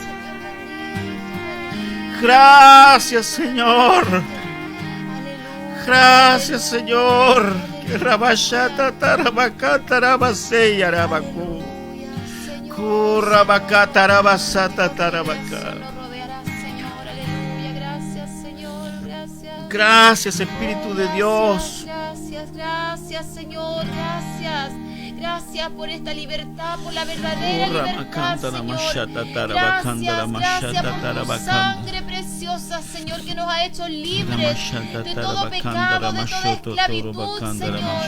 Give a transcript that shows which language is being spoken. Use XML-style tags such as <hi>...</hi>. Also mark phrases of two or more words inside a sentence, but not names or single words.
<es>Gracias, Señor. Gracias, Señor. Rabashata tarabakata rabaseya rabaku. Kurabakata rabasata tarabaka. Gracias, Espíritu de Dios. Gracias, Señor, gracias. Gracias por esta libertad, por la verdadera libertad, Señor. Gracias por tu sangre preciosa, Señor, que nos ha hecho libres de todo pecado, de toda esclavitud, Señor.</es>